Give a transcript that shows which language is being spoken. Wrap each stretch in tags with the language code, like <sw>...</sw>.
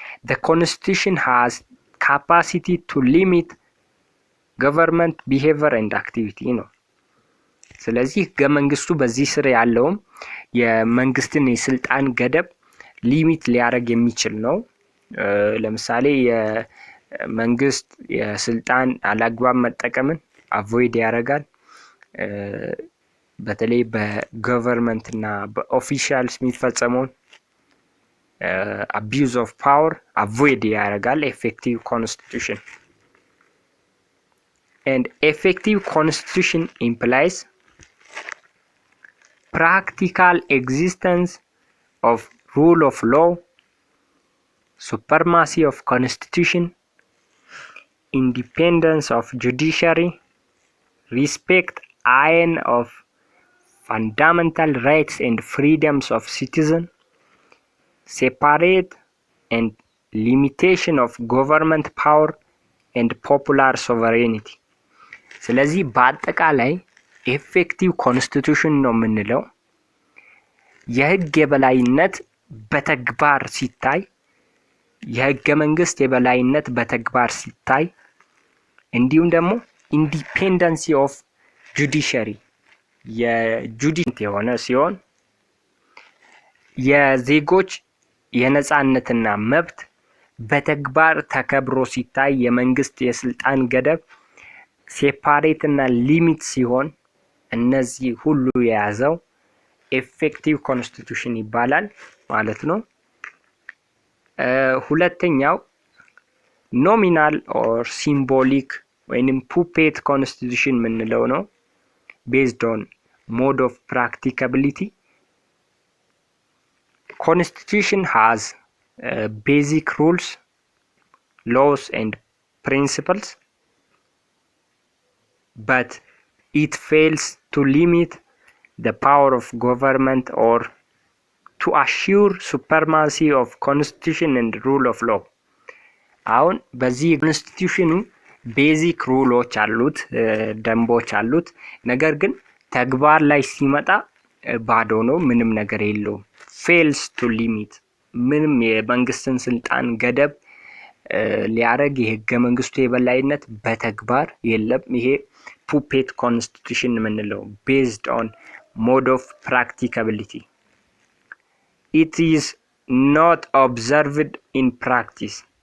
<en>the constitution has capacity to limit government behavior and activity</en> <am>ነው። ስለዚህ ህገ መንግስቱ በዚህ ስር ያለውም የመንግስትን የስልጣን ገደብ ሊሚት ሊያደርግ የሚችል ነው። ለምሳሌ የመንግስት የስልጣን አላግባብ መጠቀምን አቮይድ ያደርጋል። በተለይ በገቨርንመንት እና በኦፊሻልስ የሚፈጸመውን</am> <en>abuse of power avoid</en> <am>ያደርጋል</am> <en>effective constitution. And effective constitution implies practical existence of rule of law, supremacy of constitution, independence of judiciary, respect of fundamental rights and freedoms of citizen, separate and limitation of government power and popular sovereignty.</en> <am>ስለዚህ በአጠቃላይ ኤፌክቲቭ ኮንስቲቱሽን ነው የምንለው የህግ የበላይነት በተግባር ሲታይ፣ የህገ መንግስት የበላይነት በተግባር ሲታይ፣ እንዲሁም ደግሞ ኢንዲፔንደንሲ ኦፍ ጁዲሻሪ የጁዲሽንት የሆነ ሲሆን የዜጎች የነጻነትና መብት በተግባር ተከብሮ ሲታይ፣ የመንግስት የስልጣን ገደብ ሴፓሬት እና ሊሚት ሲሆን፣ እነዚህ ሁሉ የያዘው ኤፌክቲቭ ኮንስቲቱሽን ይባላል ማለት ነው። ሁለተኛው ኖሚናል ኦር ሲምቦሊክ ወይንም ፑፔት ኮንስቲቱሽን ምንለው ነው።</am> <en>based on mode of practicability. Constitution has basic rules, laws and principles, but it fails to limit the power of government or to assure supremacy of constitution and rule of law.</en> <am>አሁን በዚህ ኮንስቲቱሽኑ ቤዚክ ሩሎች አሉት፣ ደንቦች አሉት። ነገር ግን ተግባር ላይ ሲመጣ ባዶ ነው፣ ምንም ነገር የለውም።</am> <en>fails to limit</en> <am>ምንም የመንግስትን ስልጣን ገደብ ሊያረግ የህገ መንግስቱ የበላይነት በተግባር የለም። ይሄ ፑፔት ኮንስቲቱሽን የምንለው</am> <en>based on mode of practicability. It is not observed in practice.</en>